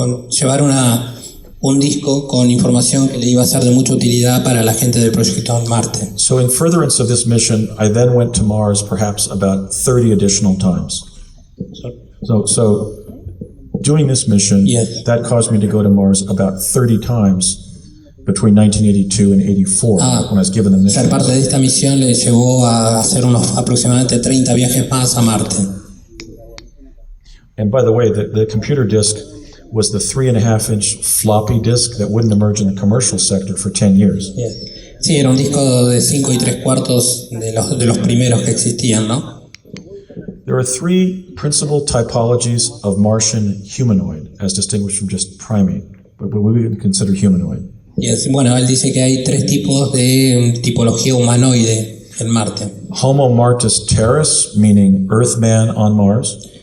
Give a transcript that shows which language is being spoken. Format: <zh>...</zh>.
<es>Llevar un disco con información que le iba a ser de mucha utilidad para la gente del proyecto Marte.</es> <en>So in furtherance of this mission, I then went to Mars perhaps about 30 additional times. So doing this mission, Yes. that caused me to go to Mars about 30 times between 1982 and 84 when I was given the mission.</en> <es>Ser parte de esta misión le llevó a hacer unos aproximadamente 30 viajes más a Marte.</es> <en>And by the way, the computer disk was the 3.5-inch floppy disk that wouldn't emerge in the commercial sector for 10 years. Yes.</en> <es>Sí, era un disco de 5 3/4 de los primeros que existían, ¿no?</es> <en>There are three principal typologies of Martian humanoid, as distinguished from just primate, but we would consider humanoid. Yes.</en> <es>Bueno, él dice que hay 3 tipos de tipología humanoide en Marte.</es> <en>Homo Martis Terris, meaning Earthman on Mars.</en>